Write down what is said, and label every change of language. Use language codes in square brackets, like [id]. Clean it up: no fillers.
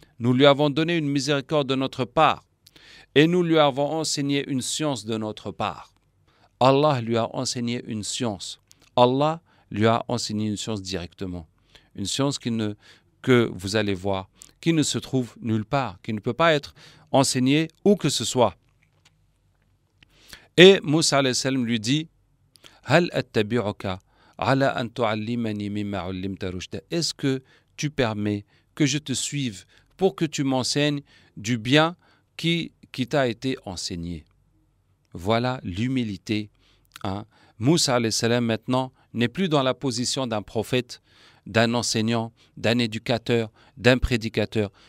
[fr] Nous lui avons donné une miséricorde de notre part et nous lui avons enseigné une science de notre part. Allah lui a enseigné une science. Allah lui a enseigné une science directement. Une science que vous allez voir, qui ne se trouve nulle part, qui ne peut pas être enseignée où que ce soit. Et Moussa alayhi salam lui dit, [ar] هل أتبعك على أن تعلمني مما علمت رشدا. [fr] Est-ce que tu permets que je te suive pour que tu m'enseignes du bien qui t'a été enseigné? Voilà l'humilité. Moussa alayhi salam maintenant n'est plus dans la position d'un prophète, d'un enseignant, d'un éducateur, d'un prédicateur.